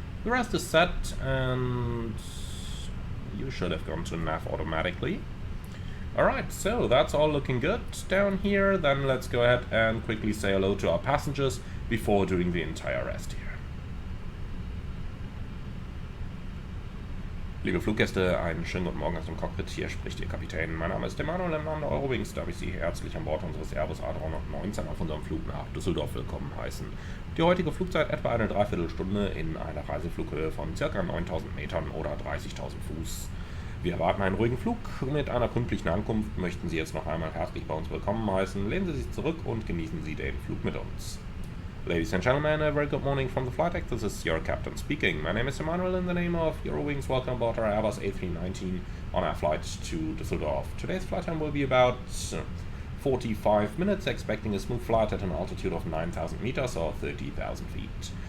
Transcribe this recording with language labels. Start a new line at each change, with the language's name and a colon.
English: The rest is set, and you should have gone to nav automatically. Alright, so that's all looking good down here. Then let's go ahead and quickly say hello to our passengers before doing the entire rest here.
German: Liebe Fluggäste, einen schönen guten Morgen aus dem Cockpit. Hier spricht Ihr Kapitän. Mein Name ist Emanuel, im Namen der Eurowings darf ich Sie herzlich an Bord unseres Airbus A319 auf unserem Flug nach Düsseldorf willkommen heißen. Die heutige Flugzeit etwa eine Dreiviertelstunde in einer Reiseflughöhe von ca. 9000 Metern oder 30.000 Fuß. Wir erwarten einen ruhigen Flug. Mit einer pünktlichen Ankunft möchten Sie jetzt noch einmal herzlich bei uns willkommen heißen. Lehnen Sie sich zurück und genießen Sie den Flug mit uns.
English: Ladies and gentlemen, a very good morning from the flight deck. This is your captain speaking. My name is Emanuel. In the name of Eurowings, welcome aboard our Airbus A319 on our flight to Düsseldorf. Today's flight time will be about 45 minutes, expecting a smooth flight at an altitude of 9,000 meters or 30,000 feet.